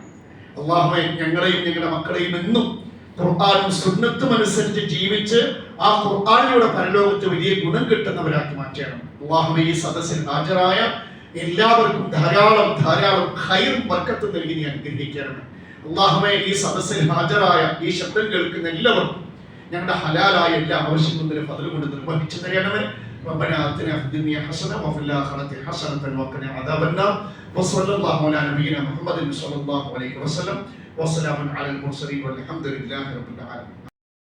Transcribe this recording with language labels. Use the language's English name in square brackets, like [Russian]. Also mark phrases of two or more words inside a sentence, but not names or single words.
[Malayalam] അല്ലാഹുവേ, ഞങ്ങളെയും ഞങ്ങളുടെ മക്കളെയും എന്നും ഖുർആനും സുന്നത്തും അനുസരിച്ച് ജീവിച്ച് ആ ഖുർആനിലൂടെ പരലോകത്ത് വലിയ ഗുണം കിട്ടുന്നവരാക്കി മാറ്റണം. അല്ലാഹുവേ, ഈ സദസ്സിൽ ഹാജരായ എല്ലാവർക്കും ധാരാളം ധാരാളം ഖൈറും ബർക്കത്തും നൽകി നീ അനുഗ്രഹിക്കണം. അല്ലാഹുവേ, ഈ സദസ്സിൽ ഹാജരായ ഈ ശബ്ദം കേൾക്കുന്ന എല്ലാവർക്കും ഞങ്ങളുടെ ഹലാലായ എല്ലാ ആവശ്യങ്ങളും ഫദ്ൽ കൊണ്ട് നിർവഹിച്ചു തരണമേ. [Arabic] ربنا آتنا في الدنيا حسنة وفي الآخرة حسنة وقنا عذاب النار وصلى الله على نبينا محمد صلى الله عليه وسلم وسلام على المرسلين والحمد لله رب العالمين.